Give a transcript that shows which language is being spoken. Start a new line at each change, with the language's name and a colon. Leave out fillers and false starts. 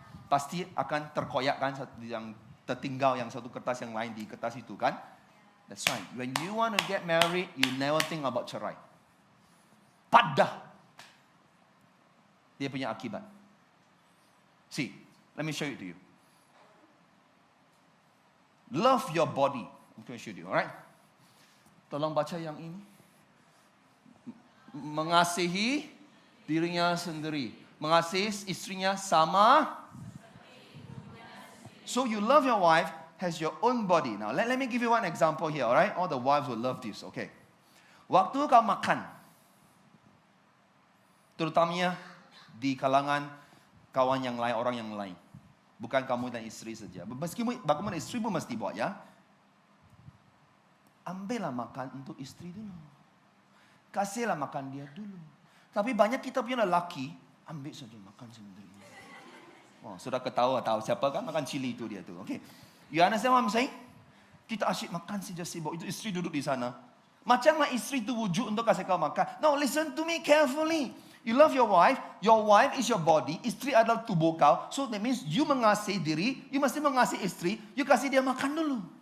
Malay: Pasti akan terkoyakkan yang tertinggal yang satu kertas yang lain di kertas itu kan?
English: That's right. When you want to get married, you never think about cerai.
Malay: Padah. Dia punya akibat.
English: See, let me show it to you. Love your body.
Malay: I'm going to show you, alright? Tolong baca yang ini. Mengasihi dirinya sendiri. Mengasihi istrinya sama.
English: So you love your wife as your own body. Now let me give you one example here, alright?
Malay: All the wives will love this, okay? Waktu kau makan, terutamanya di kalangan kawan yang lain, orang yang lain. Bukan kamu dan istri saja. Meskipun bagaimana istri pun mesti buat ya. Ambillah makan untuk istri dulu. Kasihlah makan dia dulu. Tapi banyak kita punya lelaki, ambil saja makan sendiri. Oh, sudah ketawa tahu siapa kan makan cili itu dia tu. Okay. You understand what I'm saying? Kita asyik makan saja sibuk. Itu istri duduk di sana. Macamlah istri itu wujud untuk kasih kau makan. No, listen to me carefully.
English: You love your wife is your body, istri adalah tubuh kau.
Malay: So that means you mengasihi diri, you mesti mengasihi istri, you kasih dia makan dulu.